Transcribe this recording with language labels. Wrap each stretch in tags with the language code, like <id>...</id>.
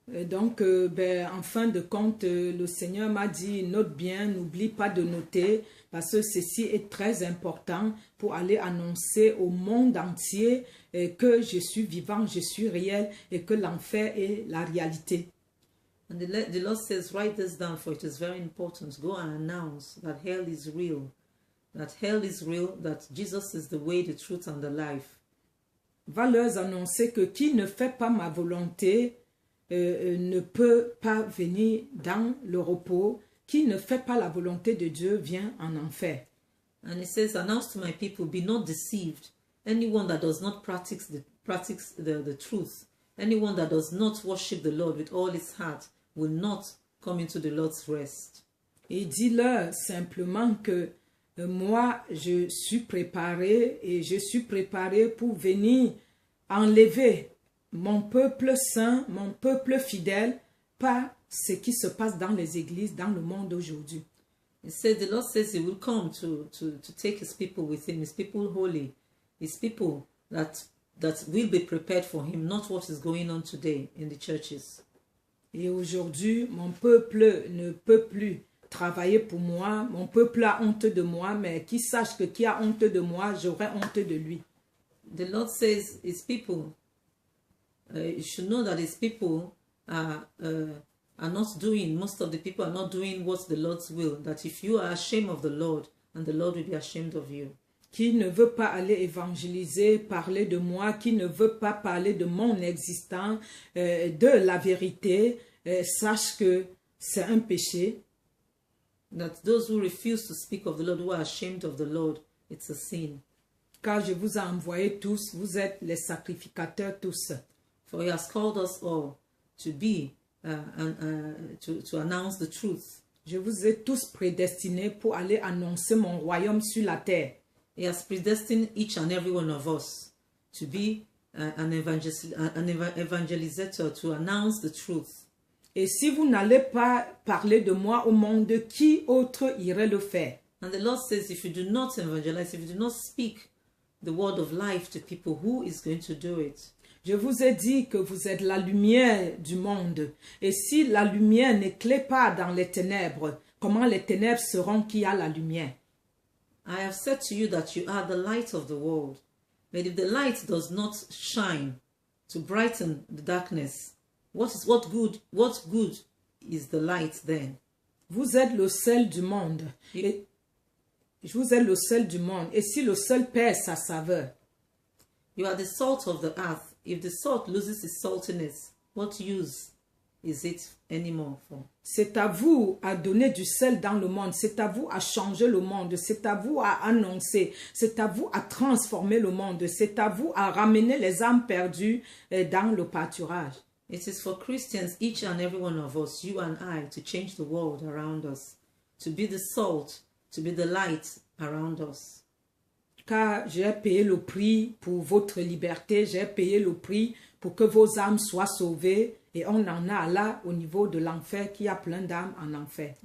<fr>Donc, en fin de compte, le Seigneur m'a dit, note bien, n'oublie pas de noter, parce que ceci est très important pour aller annoncer au monde entier que je suis vivant, je suis réel et que l'enfer est la réalité.</fr> <en>And the Lord says, write this down, for it is very important. Go and announce that hell is real, that Jesus is the way, the truth and the life.</en> <fr>Va leur annoncer que qui ne fait pas ma volonté ne peut pas venir dans le repos. Qui ne fait pas la volonté de Dieu vient en enfer.</fr> <en>And it says, announce to my people, be not deceived. Anyone that does not practice the truth, anyone that does not worship the Lord with all his heart, will not come into the Lord's rest.</en> <fr>Et dis-leur simplement que moi, je suis préparé et je suis préparé pour venir enlever mon peuple saint, mon peuple fidèle, par ce qui se passe dans les églises, dans le monde aujourd'hui.</fr> <en>He said, the Lord says he will come to take his people with him, his people holy, his people that will be prepared for him, not what is going on today in the churches.</en> <fr>Et aujourd'hui, mon peuple ne peut plus travailler pour moi, mon peuple a honte de moi, mais qui sache que qui a honte de moi, j'aurai honte de lui.</fr> <en>The Lord says his people, you should know that his people are not doing, most of the people are not doing what's the Lord's will, that if you are ashamed of the Lord, and the Lord will be ashamed of you.</en> <fr>Qui ne veut pas aller évangéliser, parler de moi, qui ne veut pas parler de mon existence, de la vérité, sache que c'est un péché.</fr> <en>That those who refuse to speak of the Lord, who are ashamed of the Lord, it's a sin.</en> <fr>Car je vous ai envoyés tous, vous êtes les sacrificateurs tous.</fr> <en>For he has called us all to be, to announce the truth.</en> <fr>Je vous ai tous prédestinés pour aller annoncer mon royaume sur la terre.</fr> <en>He has predestined each and every one of us to be an evangelizator, to announce the truth.</en> <fr>Et si vous n'allez pas parler de moi au monde, qui autre irait le faire?</fr> <en>And the Lord says, if you do not evangelize, if you do not speak the word of life to people, who is going to do it?</en> <fr>Je vous ai dit que vous êtes la lumière du monde. Et si la lumière n'éclaire pas dans les ténèbres, comment les ténèbres sauront qu'il y a la lumière?</fr> <en>I have said to you that you are the light of the world. But if the light does not shine to brighten the darkness, what good is the light then?</en> <fr>Vous êtes le sel du monde. Et vous êtes le sel du monde. Et si le sel perd sa saveur?</fr> <en>You are the salt of the earth. If the salt loses its saltiness, what use is it anymore for?</en> <fr>C'est à vous à donner du sel dans le monde. C'est à vous à changer le monde. C'est à vous à annoncer. C'est à vous à transformer le monde. C'est à vous à ramener les âmes perdues dans le pâturage.</fr> <en>It is for Christians, each and every one of us, you and I, to change the world around us, to be the salt, to be the light around us.</en> <fr>Car j'ai payé le prix pour votre liberté, j'ai payé le prix pour que vos âmes soient sauvées, et on en a là au niveau de l'enfer, qui a plein d'âmes en enfer.</fr>